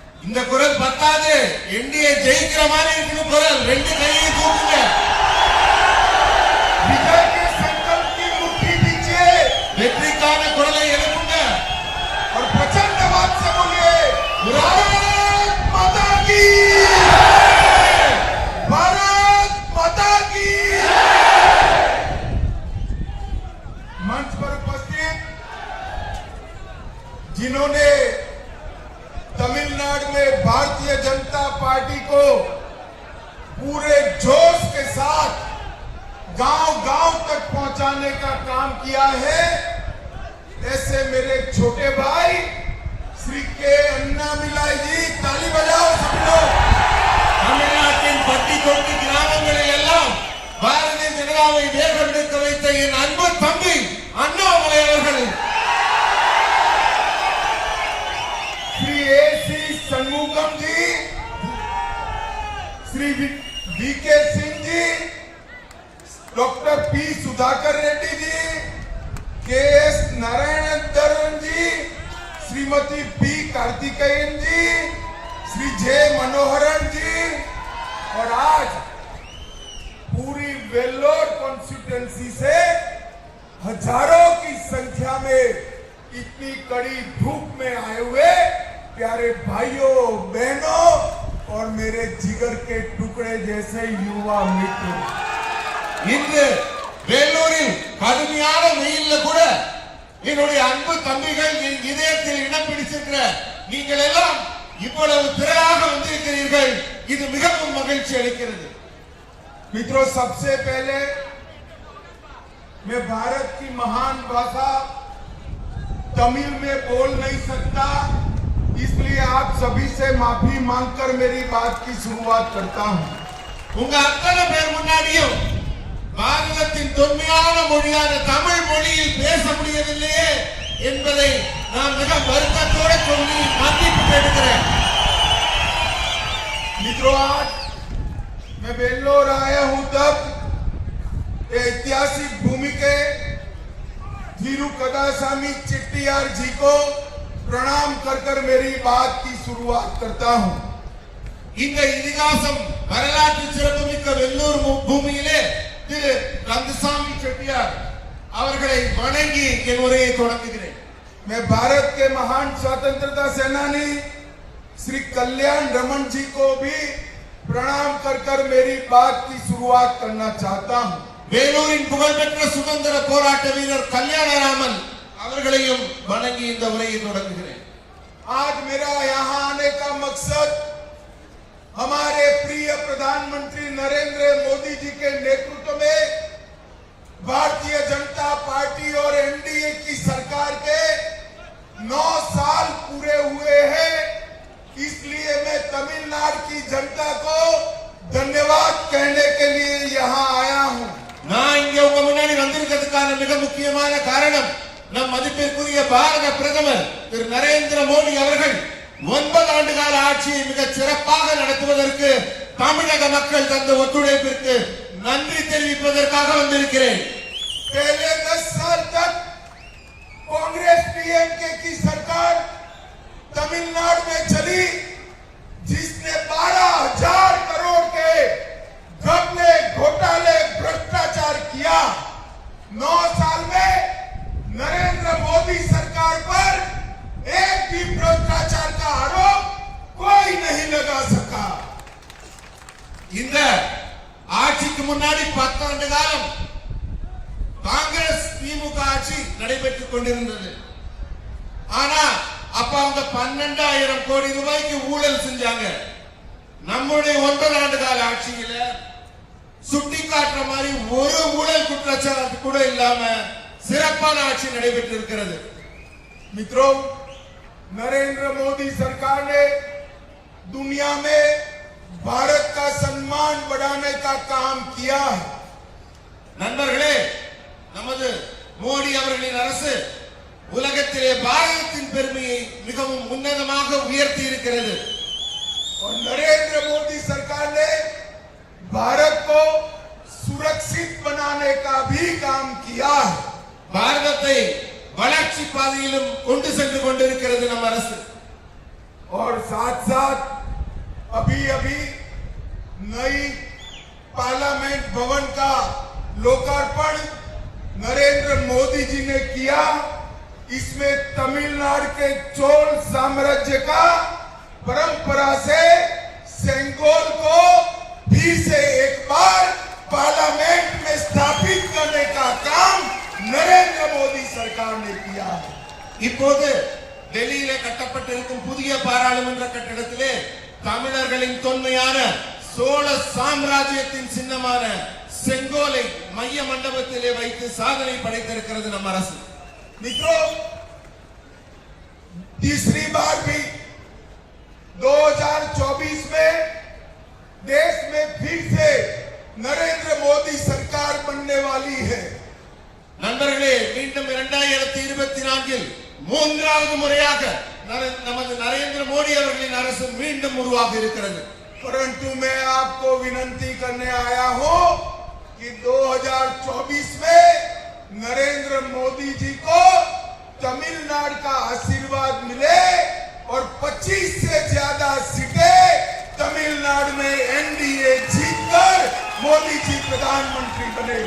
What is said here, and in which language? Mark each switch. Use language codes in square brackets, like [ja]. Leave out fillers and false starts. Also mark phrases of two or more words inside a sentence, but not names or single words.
[ta] இந்த குரல் பத்தாது, என்டிஏ ஜெயிக்கிற மாதிரி இருக்கணும் குரல். ரெண்டு கையை தூக்குங்க. [hi] विजय के संकल्प की मुट्ठी दीजिए, [ta] வெற்றிக்கான குரலை எழுப்புங்க. [hi] और प्रचंड आवाज से बोलिए भारत माता की, भारत माता की। मंच पर उपस्थित जिन्होंने तमिलनाडु में भारतीय जनता पार्टी को पूरे जोश के साथ गांव-गांव तक पहुंचाने का काम किया है, ऐसे मेरे छोटे भाई श्री के अन्नामिलाई जी, ताली बजाओ सब लोग। [ta] தமிழ்நாட்டின் பட்டி தொட்டி கிராமங்களில் எல்லாம் பாரதிய ஜனதாவை வேகமெடுக்க வைத்த என் அன்பு தம்பி அண்ணாமலை அவர்கள், [hi] श्री ए.सी. षणमुगम जी, श्री वी.के. सिंह जी, डॉक्टर पी. सुधाकर रेड्डी जी, के.एस. नारायणन जी, श्रीमती पी. कार्तिकेयन जी, श्री जे. मनोहरन जी, और आज पूरी वेल्लोर कॉन्स्टिट्यूएंसी से हजारों की संख्या में इतनी कड़ी धूप में आए हुए प्यारे भाइयों बहनों और मेरे जिगर के टुकड़े जैसे युवा मित्र, [ta] இன்று வேலூரில் கடுமையான வெயில்ல கூட என்னுடைய அன்பு தம்பிகள் என் இதயத்தில் இடம் பிடிச்சிருக்கிற நீங்கள் எல்லாம் இவ்வளவு திரளாக வந்திருக்கிறீர்கள். இது மிகவும் மகிழ்ச்சி அளிக்கிறது. [hi] मित्रों, सबसे पहले मैं भारत की महान भाषा तमिल में बोल नहीं सकता, इसलिए आप सभी से माफी मांगकर मेरी बात की शुरुआत करता हूं। [ta] உங்க அத்தனை பேர் முன்னாடியும் பாரதத்தின் தொன்மையான மொழியான தமிழ் மொழியில் பேச முடியவில்லையே என்பதை நான் மிக வருத்தத்தோடு சொல்லி மன்னிப்பு கேட்கிறேன். [hi] मित्रों, आज मैं वेल्लोर आया हूं तब ऐतिहासिक भूमि के थिरुकदासामी चेट्टियार जी को प्रणाम कर मेरी बात की शुरुआत करता हूं। [ta] இந்த இதிகாசம் வரலாற்று சிறப்புமிக்க வெள்ளூர் பூமியிலே திரு கந்தசாமி செட்டியார் அவர்களை வணங்கி என் உரையை தொடங்குகிறேன். [hi] मैं भारत के महान स्वतंत्रता सेनानी श्री कल्याण रमन जी को भी प्रणाम कर मेरी बात की शुरुआत करना चाहता हूं। [ta] வேலூரின் புகழ்பெற்ற சுதந்திர போராட்ட வீரர் கல்யாணராமன் அவர்களையும் வணங்கி இந்த உரையை தொடங்குகிறேன். [hi] आज मेरा यहाँ आने का मकसद हमारे प्रिय प्रधानमंत्री नरेंद्र मोदी जी के नेतृत्व में भारतीय जनता पार्टी और एनडीए की सरकार के 9 साल पूरे हुए हैं, इसलिए मैं तमिलनाडु की जनता को धन्यवाद कहने के लिए यहाँ आया हूँ। [ta] நான் இங்க உங்க முன்னாடி வந்திருக்கிறதுக்கான மிக முக்கியமான காரணம் நம் மதிப்பிற்குரிய பாரத பிரதமர் திரு நரேந்திர மோடி அவர்கள் 9 ஆண்டு கால ஆட்சியை மிக சிறப்பாக நடத்துவதற்கு தமிழக மக்கள் தந்த ஒத்துழைப்பிற்கு நன்றி தெரிவிப்பதற்காக வந்திருக்கிறேன். [hi] पहले 10 साल तक कांग्रेस डीएमके की सरकार तमिलनाडु में चली, जिसने 12,000 करोड़ के घपले, घोटाले, भ्रष्टाचार किया। 9 साल में नरेंद्र मोदी सरकार पर एक भी भ्रष्टाचार का आरोप कोई नहीं लगा सका। [ta] இந்த ஆட்சிக்கு முன்னாடி 10 ஆண்டு காலம் காங்கிரஸ் திமுக ஆட்சி நடைபெற்றுக் கொண்டிருந்தது. ஆனா அப்ப அவங்க 12,000 கோடி ரூபாய்க்கு ஊழல் செஞ்சாங்க. நம்முடைய 9 ஆண்டு கால ஆட்சியில சுட்டி காட்டுற மாதிரி ஒரு ஊழல் குற்றச்சாட்டு கூட இல்லாம சிறப்பான ஆட்சி நடைபெற்றிருக்கிறது. [hi] मित्रों, नरेंद्र मोदी सरकार ने दुनिया में भारत का सम्मान बढ़ाने का काम किया है। [ta] நண்பர்களே, நமது மோடி அவர்களின் அரசு உலகத்திலே பாரதத்தின் பெருமையை மிகவும் உன்னதமாக உயர்த்தி இருக்கிறது. [hi] और नरेंद्र मोदी सरकार ने भारत को सुरक्षित बनाने का भी काम किया है। [ta] பாரதத்தை வளர்ச்சி பாதையிலும் கொண்டு சென்று கொண்டிருக்கிறது நம் அரசு. [hi] और साथ साथ अभी अभी नई पार्लियामेंट भवन का लोकार्पण नरेंद्र मोदी जी ने किया। इसमें तमिलनाडु के चोल साम्राज्य का परंपरा से सेंगोल को फिर से एक बार पार्लियामेंट में स्थापित करने का काम नरेंद्र मोदी सरकार ने किया है। [ta] இப்போது டெல்லியிலே கட்டப்பட்டிருக்கும் புதிய பாராளுமன்ற கட்டடத்திலே தமிழர்களின் தொன்மையான சோழ சாம்ராஜ்யத்தின் சின்னமான செங்கோலை மைய மண்டபத்திலே வைத்து சாதனை படைத்திருக்கிறது நம் அரசு। [hi] मित्रों, तीसरी बार भी 2024 में देश में फिर से नरेंद्र मोदी सरकार बनने वाली है। [ta] நண்பர்களே, மீண்டும் 2024 மூன்றாவது முறையாக நமது நரேந்திர மோடி அவர்களின் அரசு மீண்டும் உருவாக இருக்கிறது। [hi] परंतु मैं आपको विनंती करने आया हूं कि 2024 में नरेंद्र मोदी जी को तमिलनाडु का आशीर्वाद मिले और 25 से ज्यादा सीटें तमिलनाडु में एनडीए जीतकर मोदी जी प्रधानमंत्री बने।